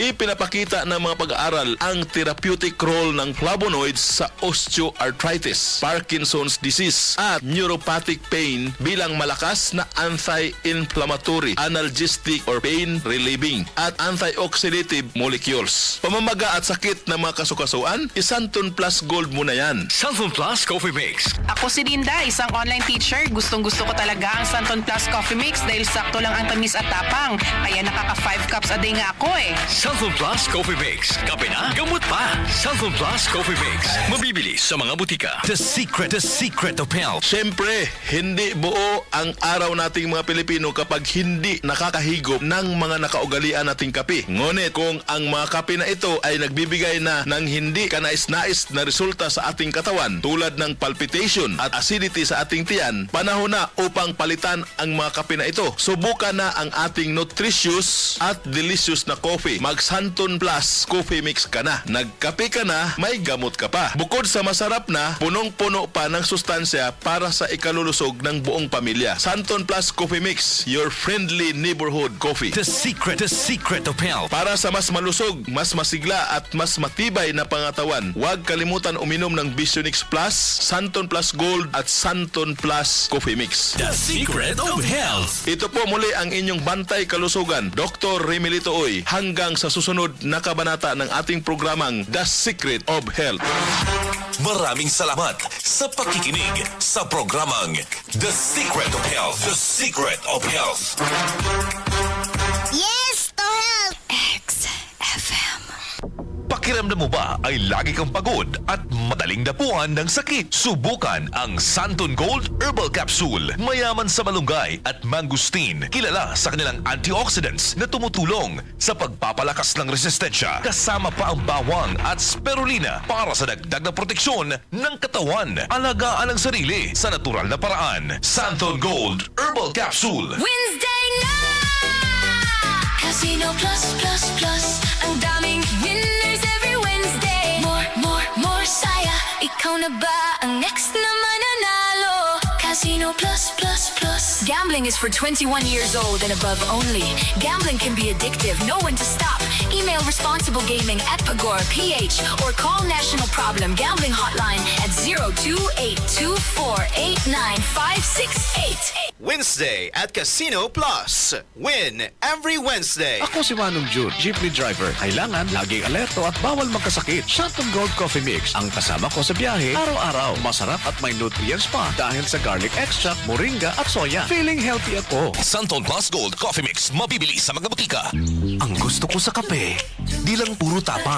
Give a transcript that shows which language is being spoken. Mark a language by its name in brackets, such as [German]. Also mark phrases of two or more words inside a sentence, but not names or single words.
[Filipino] Ipinapakita ng mga pag-aaral ang [English] therapeutic role [Filipino] ng flavonoids sa osteoarthritis, Parkinson's disease at [English] neuropathic pain [Filipino] bilang malakas na [English] anti-inflammatory, analgesic or pain relieving [Filipino] at [English] antioxidative molecules. [Filipino] Pamamaga at sakit ng mga kasukasuan, Santon Plus Gold muna yan. Santon Plus Coffee Mix. Ako si Linda, isang online teacher. Gustong-gusto ko talaga ang Santon Plus Coffee Mix dahil sakto lang ang tamis at tapang. Kaya nakaka [English] 5 cups a day [Filipino] nga ako eh. Santon Plus Coffee Mix. Kape na, gamot pa. Santon Plus Coffee Mix. Mabibili sa mga butika. [English] The Secret of Health. [Filipino] Siyempre, hindi buo ang araw nating mga Pilipino kapag hindi nakakahigop ng mga nakaugalian nating kape. Ngunit kung ang mga kape na ito ay nagbibigay na ng hindi kanais-nais na resulta sa ating katawan tulad ng palpitation at acidity sa ating tiyan, panahon na upang palitan ang mga kape na ito. Subukan na ang ating nutritious at delicious na coffee. Mag Santon Plus Coffee Mix ka na. Nagkape ka na, may gamot ka pa. Bukod sa masarap na, punong-puno pa ng sustansya para sa ikalulusog ng buong pamilya. [English] Santon Plus Coffee Mix, your friendly neighborhood coffee. The Secret of Health. [Filipino] Para sa mas malusog, mas masigla at mas matibay na pangatawan, huwag kalimutan uminom ng 𝐵iSionix Plus, Santon Plus Gold at Santon Plus Coffee Mix. [English] The Secret of Health. [Filipino] Ito po muli ang inyong bantay kalusugan, Dr. 𝐿𝐴𝐀𝐓𝐑𝐎, hanggang sa susunod na kabanata ng ating programang The Secret of Health. Maraming salamat sa pakikinig sa programang The Secret of Health. [English] The Secret of Health. Yes to health! 𝐻 FM. [Filipino] Pakiramdam mo ba ay lagi kang pagod at madaling dapuan ng sakit? Subukan ang Santon Gold Herbal Capsule. Mayaman sa malunggay at mangosteen. Kilala sa kanilang antioxidants na tumutulong sa pagpapalakas ng resistensya. Kasama pa ang bawang at spirulina para sa dagdag na proteksyon ng katawan. Alagaan ang sarili sa natural na paraan. Santon Gold Herbal Capsule. Wednesday na! Casino Plus, Plus, Plus. Ang daming winners [English] every Wednesday. More, [Filipino] saya. Ikaw na ba ang next na mananalo? Casino Plus, Plus, Plus. [English] Gambling is for 21 years old and above only. Gambling can be addictive. Know when to stop. Email responsible gaming at Pagora PH or call National Problem Gambling Hotline at 02824895688. Wednesday at Casino Plus. Win every Wednesday. [Filipino] Ako si Manong June, jeepney driver. Kailangan laging alerto at bawal magkasakit. Santon Gold Coffee Mix ang kasama ko sa biyahe araw-araw. Masarap at may nutrients pa dahil sa garlic extract, moringa at soya. [English] Feeling healthy [Filipino] ako. Santon Plus Gold Coffee Mix. Mabibili sa mga butika. Ang gusto ko sa kape, di lang puro tapang.